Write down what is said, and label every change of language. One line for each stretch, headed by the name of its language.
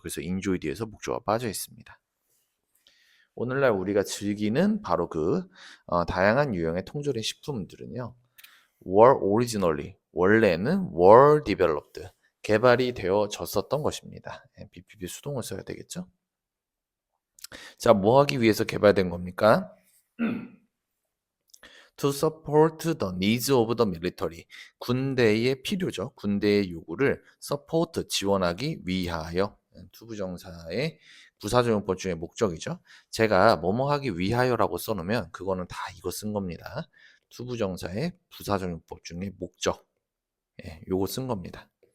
Korean: 그래서 enjoy 뒤에서 목적어가 빠져 있습니다. 오늘날 우리가 즐기는 바로 다양한 유형의 통조림 식품들은요.
English: were originally
Korean: 원래는
English: were developed
Korean: 개발이 되어졌었던 것입니다. BPB 수동을 써야 되겠죠. 자, 뭐 하기 위해서 개발된 겁니까?
English: To support the needs of the military
Korean: 군대의 필요죠. 군대의 요구를 support 지원하기 위하여 투부정사의 부사적용법 중에 목적이죠. 제가 뭐뭐 하기 위하여라고 써놓으면 그거는 다 이거 쓴 겁니다. 투부정사의 부사적용법 중에 목적 요거 쓴 겁니다.